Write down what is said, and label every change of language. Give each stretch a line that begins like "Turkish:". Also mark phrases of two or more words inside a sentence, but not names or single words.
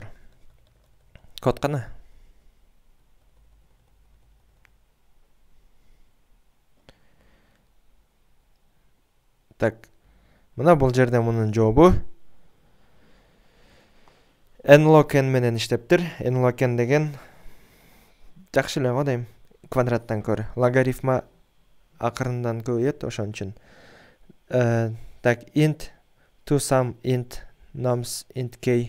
Kyrgyz: Код кана? Так, мына бул жерде мунун жообу nlog n менен иштептир. Nlog n деген жакшы эле го дейм. Квадраттан көрө. Логарифма акырындан көбөйөт, ошон үчүн. Так,
English: int to sum int nums int k.